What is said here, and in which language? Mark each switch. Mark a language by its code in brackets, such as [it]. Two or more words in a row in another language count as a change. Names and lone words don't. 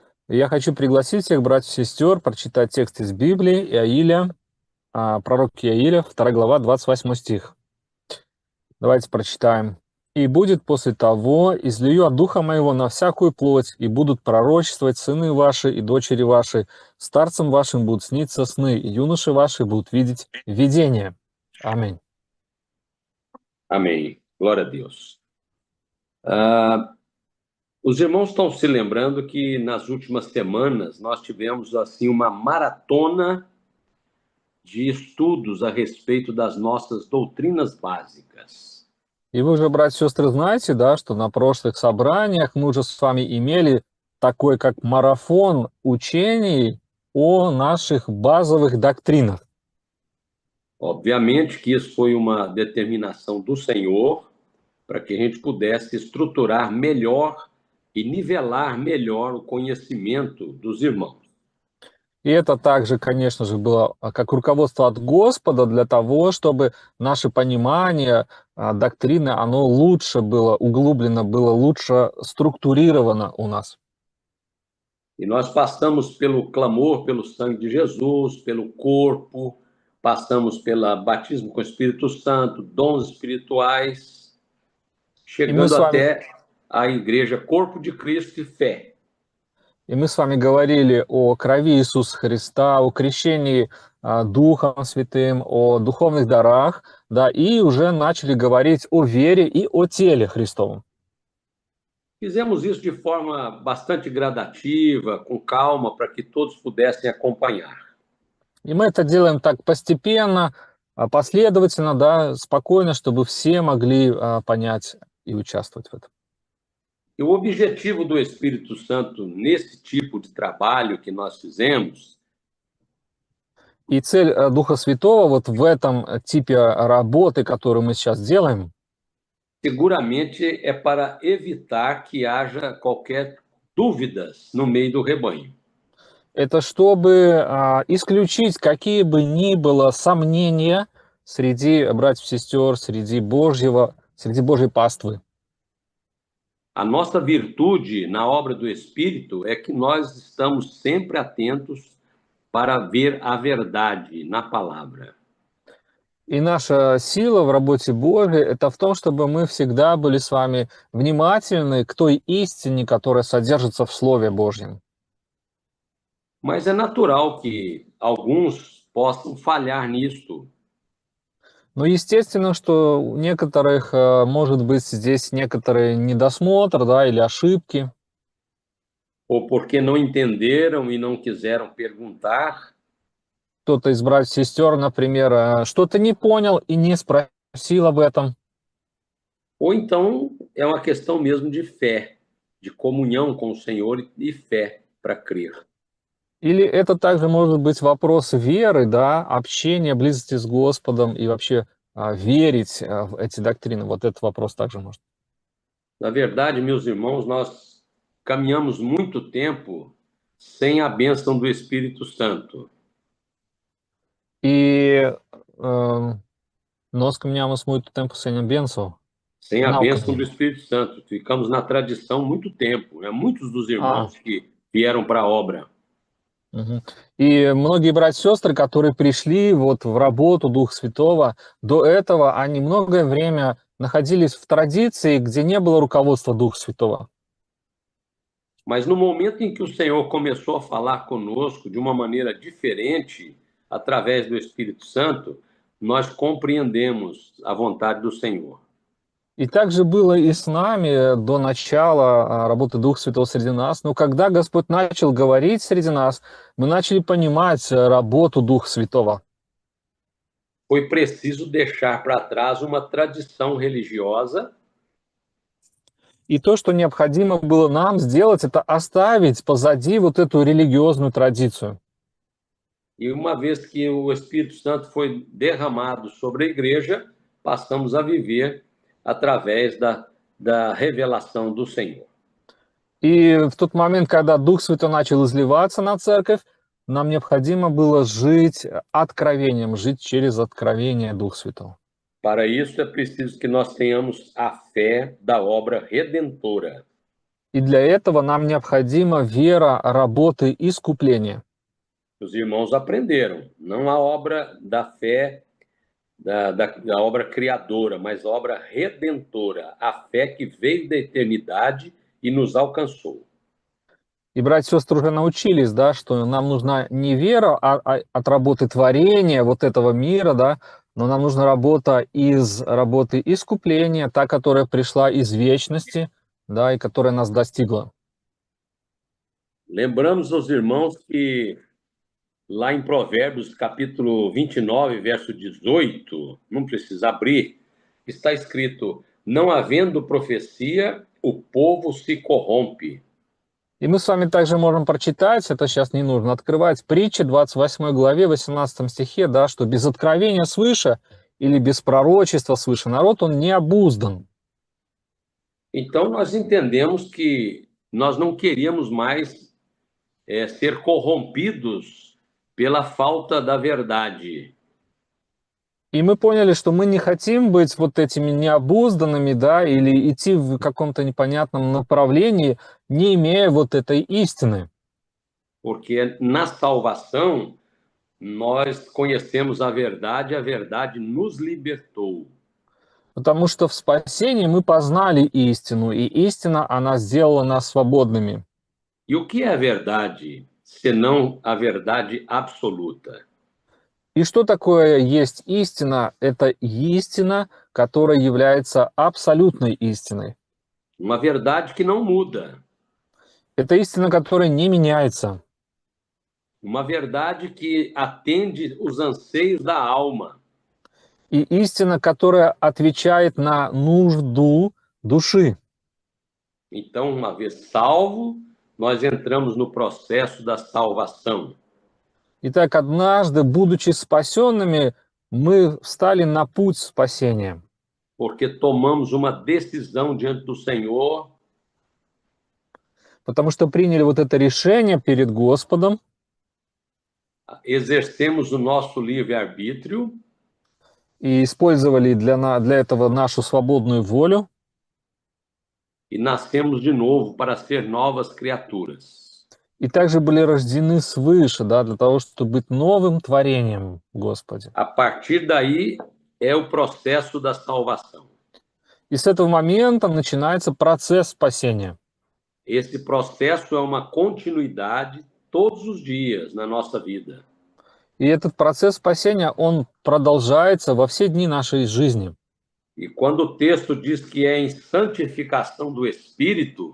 [ru] Я хочу пригласить всех братьев и сестер прочитать текст из Библии, Иаиля, пророк Иаиля, 2 глава, 28 стих. Давайте прочитаем. «И будет после того, излию от Духа Моего на всякую плоть, и будут пророчествовать сыны ваши и дочери ваши, старцам вашим будут сниться сны, и юноши ваши будут видеть видения». Аминь. [pt] Amém. Glória a Deus. Os irmãos estão se lembrando que nas últimas semanas nós tivemos assim uma maratona de estudos a respeito das nossas doutrinas básicas. [ru] И вы уже, братья и сестры, знаете, да, что на прошлых собраниях мы уже с вами имели такой, как марафон учений о наших базовых доктринах. [pt] Obviamente que isso foi uma determinação do Senhor para que a gente pudesse estruturar melhor e nivelar melhor o conhecimento dos irmãos. [ru] И это также, конечно же, было как руководство от Господа для того, чтобы наше понимание доктрины, оно лучше было углублено, было лучше структурировано у нас. [pt] E nós passamos pelo clamor pelo sangue de Jesus, pelo corpo, passamos pelo batismo com o Espírito Santo, dons espirituais, chegando até a igreja, corpo de Cristo e fé. [ru] И мы с вами говорили о крови Иисуса Христа, о крещении Духом Святым, о духовных дарах, да, и уже начали говорить о вере и о теле Христовом. [pt] Fizemos isso de forma bastante gradativa, com calma, para que todos pudessem acompanhar. [ru] И мы это делаем так постепенно, последовательно, да, спокойно, чтобы все могли понять и участвовать в этом. [pt] E o objetivo do Espírito Santo nesse tipo de trabalho que nós fizemos [ru] И цель Духа Святого вот в этом типе работы, которую мы сейчас делаем, [pt] seguramente é para evitar que haja qualquer dúvidas no meio do rebanho. [ru] это чтобы исключить какие бы ни было сомнения среди братьев и сестер, среди Божьей паствы. [pt] A nossa virtude na obra do Espírito é que nós estamos sempre atentos para ver a verdade na palavra. [ru] И наша сила в работе Божьей – это в том, чтобы мы всегда были с вами внимательны к той истине, которая содержится в Слове Божьем. [pt] Mas é natural que alguns possam falhar nisto. [ru] Но естественно, что у некоторых может быть здесь некоторый недосмотр, да, или ошибки. [pt] Ou porque não entenderam e não quiseram perguntar. [ru] Кто-то из братьев и сестер, например, что-то не понял и не спросил об этом. [pt] Ou então é uma questão mesmo de fé, de comunhão com o Senhor e fé para crer. [ru] Или это также может быть вопрос веры, да, общения, близости с Господом и вообще верить в эти доктрины. Вот этот вопрос также может. [pt] Na verdade, meus irmãos, nós caminhamos muito tempo sem a bênção do Espírito Santo. E nós caminhamos muito tempo sem a bênção. Sem a bênção do Espírito Santo. Ficamos na tradição muito tempo. Muitos dos irmãos que vieram para a obra. [ru] И многие братья и сестры, которые пришли вот в работу Духа Святого, до этого они многое время находились в традиции, где не было руководства Духа Святого. [pt] Mas no momento em que o Senhor começou a falar conosco de uma maneira diferente, através do Espírito Santo, nós compreendemos a vontade do Senhor. [ru] И также было и с нами до начала работы Духа Святого среди нас. Но когда Господь начал говорить среди нас, мы начали понимать работу Духа Святого. [pt] Foi preciso deixar para trás uma tradição religiosa. [ru] И то, что необходимо было нам сделать, это оставить позади вот эту религиозную традицию. [pt] E uma vez que o Espírito Santo foi derramado sobre a igreja, passamos a viver através da revelação do Senhor. [ru] И в тот момент, когда Дух Святой начал изливаться на церковь, нам необходимо было жить откровением, жить через откровение Духа Святого. [pt] Para isso é preciso que nós tenhamos a fé da obra redentora. [ru] И для этого нам необходима вера работы искупления. [pt] Os irmãos aprenderam, não a obra da fé, da obra criadora, mas a obra redentora, a fé que veio da eternidade e nos alcançou. [ru] И братья и сестры уже научились, да, что нам нужна не вера от работы творения вот этого мира, да, но нам нужна работа из работы искупления, та, которая пришла из вечности, да, и которая нас достигла. [pt] Lembramos aos irmãos que lá em Provérbios, capítulo 29, verso 18, não precisa abrir, está escrito: não havendo profecia, o povo se corrompe. [ru] И мы с вами также можем прочитать, это сейчас не нужно открывать, притчи 28 главе, 18 стихе, да, что без откровения свыше или без пророчества свыше народ, он не обуздан. [pt] Então, nós entendemos que nós não queríamos mais ser corrompidos pela falta da verdade. [ru] И мы поняли, что мы не хотим быть вот этими необузданными, да, или идти в каком-то непонятном направлении, не имея вот этой истины. [pt] Porque na salvação, nós conhecemos a verdade nos libertou. [ru] Потому что в спасении мы познали истину, и истина, она сделала нас свободными. [pt] E o que é a verdade, senão a verdade absoluta? [ru] И что такое есть истина? Это истина, которая является абсолютной истиной. [pt] Uma verdade que não muda. [ru] Это истина, которая не меняется. [pt] Uma verdade que atende os anseios da alma. [ru] И истина, которая отвечает на нужду души. [pt] Então, uma vez salvo, nós entramos no processo da salvação. [ru] Итак, однажды, будучи спасенными, мы встали на путь спасения. [pt] Porque tomamos uma decisão diante do Senhor. [ru] Потому что приняли вот это решение перед Господом. [pt] Exercemos o nosso livre-arbítrio. [ru] И использовали для этого нашу свободную волю. [pt] E nascemos de novo para ser novas criaturas. [ru] И также были рождены свыше, да, для того, чтобы быть новым творением в Господе. [pt] A partir daí é o processo da salvação. [ru] И с этого момента начинается процесс спасения. [pt] Esse processo é uma continuidade todos os dias na nossa vida. [ru] И этот процесс спасения, он продолжается во все дни нашей жизни. [pt] E quando o texto diz que é em santificação do Espírito,